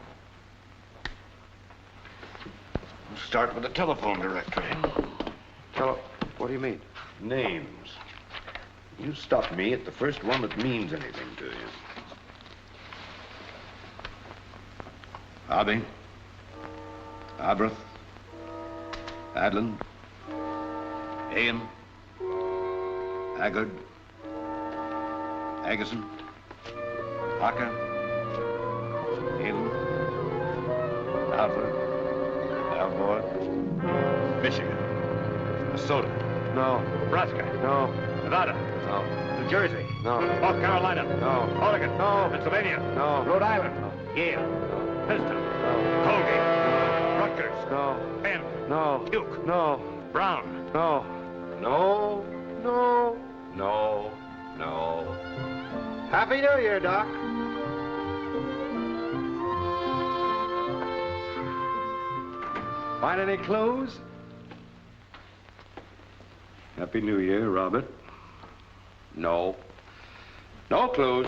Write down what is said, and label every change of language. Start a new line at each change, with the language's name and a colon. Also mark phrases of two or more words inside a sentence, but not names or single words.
English: We'll start with the telephone directory. What do you mean? Names. You stop me at the first one that means anything to you. Hobby. Abrath. Adlin. Ayan. Haggard. Agason. Haka. Halen. Alfred. Alvord. Michigan. Minnesota. No. Nebraska. No. Nevada. No. New Jersey. No. North Carolina. No. Oregon. No. Pennsylvania. No. Rhode Island. No. Yale. No. Princeton. No. Colgate. Rutgers. No. Penn. No. Duke. No. Brown. No. No. No. No. No. Happy New Year, Doc. Find any clues? Happy New Year, Robert. No. No clues.